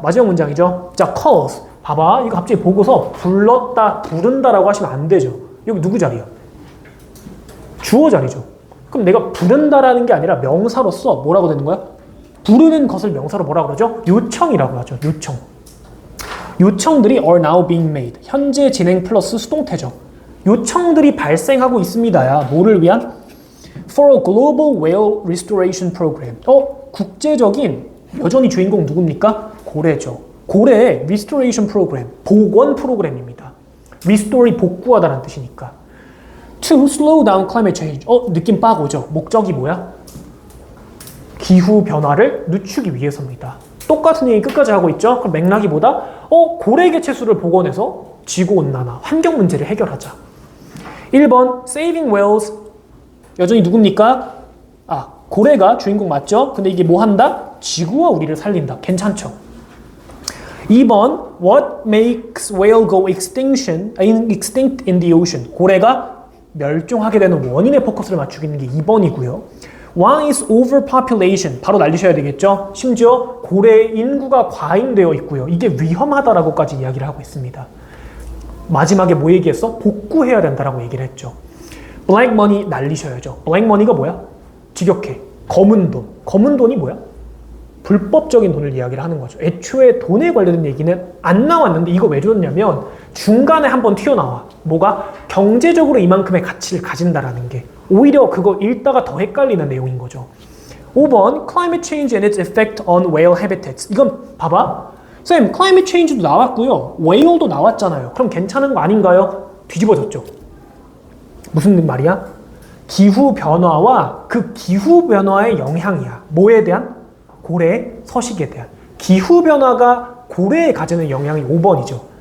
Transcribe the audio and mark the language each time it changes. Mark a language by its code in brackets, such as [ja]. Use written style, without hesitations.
[ko] 마지막 문장이죠. 자, calls. 봐봐. 이거 갑자기 보고서 불렀다, 부른다라고 하시면 안 되죠. 여기 누구 자리야? 주어 자리죠. 그럼 내가 부른다라는 게 아니라 명사로서 뭐라고 되는 거야? 부르는 것을 명사로 뭐라고 그러죠? 요청이라고 하죠. 요청. 요청들이 [en] are now being made. [ko] 현재 진행 플러스 수동태죠. 요청들이 발생하고 있습니다야. 뭐를 위한? [en] For a global whale restoration program. [ko] 국제적인 여전히 주인공 누굽니까? 고래죠. 고래의 restoration program, 복원 프로그램입니다. restore이 복구하다는 뜻이니까. [en] To slow down climate change. [ko] 느낌 빡 오죠? 목적이 뭐야? 기후 변화를 늦추기 위해서입니다. 똑같은 얘기 끝까지 하고 있죠? 그럼 맥락이 뭐다? 고래 개체수를 복원해서 지구온난화, 환경 문제를 해결하자. 1번, [en] saving whales. [ko] 여전히 누굽니까? 고래가 주인공 맞죠? 근데 이게 뭐 한다? 지구와 우리를 살린다. 괜찮죠? [en] 2번, what makes whale go extinct in the ocean? [ko] 고래가 멸종하게 되는 원인에 포커스를 맞추고 있는 게 2번이고요. [en] One is overpopulation. 바로 날리셔야 되겠죠? [ko] 심지어 고래 인구가 과잉되어 있고요. 이게 위험하다라고까지 이야기를 하고 있습니다. 마지막에 뭐 얘기했어? 복구해야 된다라고 얘기를 했죠. Black money 날리셔야죠. Black money가 뭐야? 직역해. 검은 돈. 검은 돈이 뭐야? 불법적인 돈을 이야기를 하는 거죠. 애초에 돈에 관련된 얘기는 안 나왔는데 이거 왜 줬냐면 중간에 한번 튀어나와. 뭐가? 경제적으로 이만큼의 가치를 가진다라는 게. 오히려 그거 읽다가 더 헷갈리는 내용인 거죠. [en] 5번, climate change and its effect on whale habitats. [ko] 이건 봐봐. 쌤, climate change도 나왔고요. whale도 나왔잖아요. 그럼 괜찮은 거 아닌가요? 뒤집어졌죠. 무슨 말이야? 기후 변화와 그 기후 변화의 영향이야. 뭐에 대한? 고래의 서식에 대한. 기후 변화가 고래에 가지는 영향이 5번이죠.